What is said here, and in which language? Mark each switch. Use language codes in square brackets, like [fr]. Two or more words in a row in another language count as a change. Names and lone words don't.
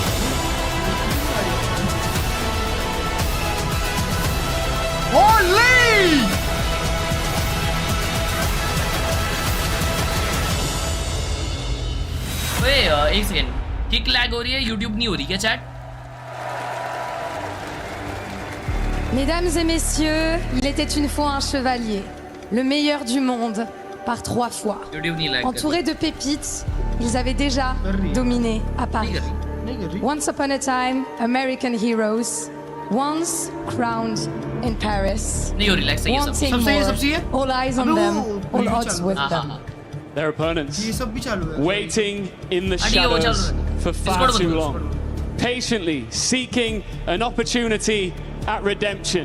[hi] होली. ओए एक सेकंड. किक लैग हो रही है, YouTube नहीं हो रही क्या चैट? [fr] Mesdames et messieurs, il était une fois un chevalier, le meilleur du monde, par 3 fois. Entourés de pépites, ils avaient déjà dominé à Paris. [en] Once upon a time, American heroes, once crowned in Paris. Wanting more, all eyes on them, all odds with them. Their opponents waiting in the shadows for far too long, patiently seeking an opportunity at redemption.